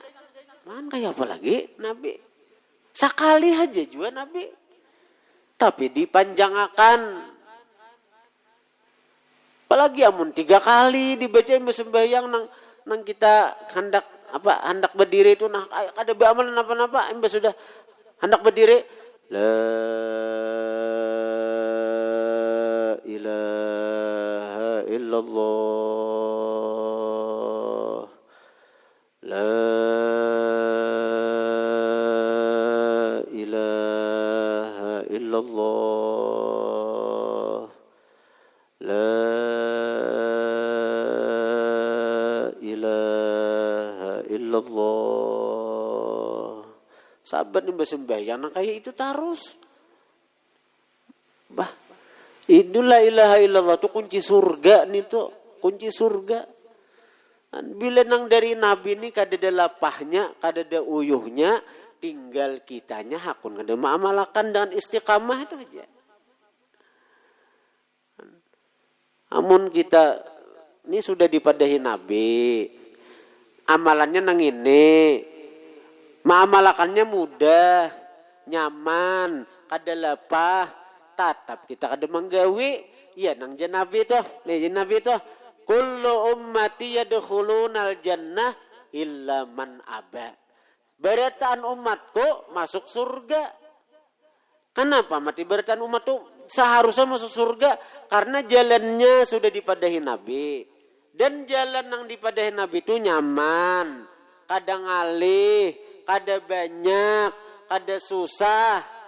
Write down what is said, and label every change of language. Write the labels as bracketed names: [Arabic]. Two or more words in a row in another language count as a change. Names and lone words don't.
[Indonesian] Man kayak apa lagi Nabi? Sekali aja juga Nabi. [Banjar] Tapi dipanjangkan. Apalagi amun 3 kali dibaca sembahyang nang kita hendak berdiri itu nah ada amalan apa-apa sudah hendak berdiri la [Arabic] ilaha illallah la ilaha illallah la ilaha illallah. [Indonesian] Sahabat yang bersembahyang kayak itu terus. Bah, inilah [Arabic] ilaha illallah [Indonesian] itu kunci surga nih tuh, kunci surga. [Banjar] Bila nang dari Nabi ini kada ada lapahnya, kada ada uyuhnya, tinggal kitanya hakun kada mengamalkan dengan istiqamah itu aja. Amun kita ini sudah dipadahi Nabi, amalannya nang ini, mengamalkannya mudah, nyaman, kada lepah, tatap kita kada menggawi, ya nang Nabi toh, Nabi toh, [Arabic] kullu ummati yadkhulunal jannah illa man aba. [Banjar] Berataan umatku masuk surga. Kenapa mati berataan umatku seharusnya masuk surga? Karena jalannya sudah dipadahi Nabi. Dan jalan yang dipadahi Nabi itu nyaman, kada ngalih, kada banyak, kada susah.